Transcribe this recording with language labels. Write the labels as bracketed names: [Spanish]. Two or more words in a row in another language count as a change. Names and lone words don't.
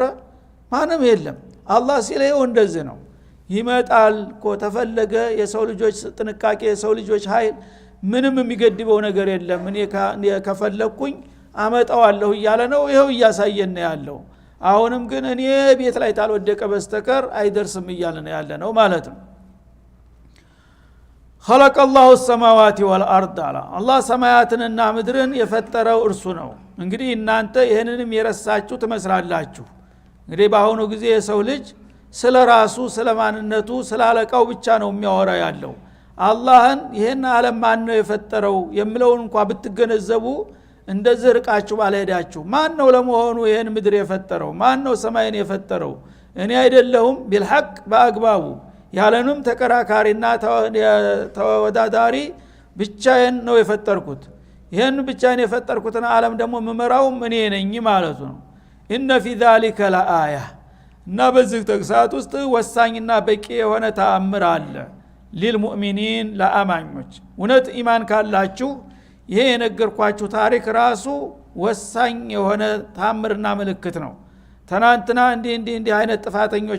[Amharic] ማንም የለም። አላህ ሲለው እንደዚህ ነው ይመጣል እኮ ተፈለገ። የሰው ልጆች ጥንቃቄ የሰው ልጆች ኃይል ምንም የሚገድበው ነገር የለም። እኔ ከፈለኩኝ አመጣዋለሁ እያለ ነው። ይሄው እያሳየን ነው ያለው። አሁንም ግን እኔ ቤት ላይ ታልወደቀ በስተቀር አይደርስም እያለ ነው ያለ ነው ማለት ነው። [Arabic] خلق الله السماوات والارض الله [Amharic] ሰማያትንና ምድርን የፈጠረው እርሱ ነው። እንግዲህ እናንተ ይሄንንም የረሳችሁ ትመስላላችሁ። እንግዲህ በአሁኑ ጊዜ የሰው ልጅ ስለራሱ ስለማንነቱ ስላለቃው ብቻ ነው የሚያወራ ያለው። አላህን ይሄን ዓለም ማን ነው የፈጠረው የሚለውን እንኳን ብትገነዘቡ እንደዚህ ርቃችሁ ባልሄዳችሁ። ማን ነው ለመሆኑ ይሄን ምድር የፈጠረው? ማን ነው ሰማይን የፈጠረው? እኔ አይደለሁም بالحق በአግባቡ ያለንም ተከራካሪና ተወዳዳሪ ብቻዬን ነው የፈጠርኩት። ይሄን ብቻዬን የፈጠርኩትን ዓለም ደግሞ መመራው እኔ ነኝ ማለት ነው። [Arabic] إن في ذلك لآية [Amharic] እና በዚህ ተግሳጽ ውስጥ ወሳኝና በቂ የሆነ ተአምር አለ للمؤمنين ለአማኞች። እውነት ኢማን ካላችሁ ይሄ የነገርኳችሁ ታሪክ ራሱ ወሳኝ የሆነ ተአምርና ምልክት ነው። ትናንትና እንዲህ አይነት ጥፋተኞች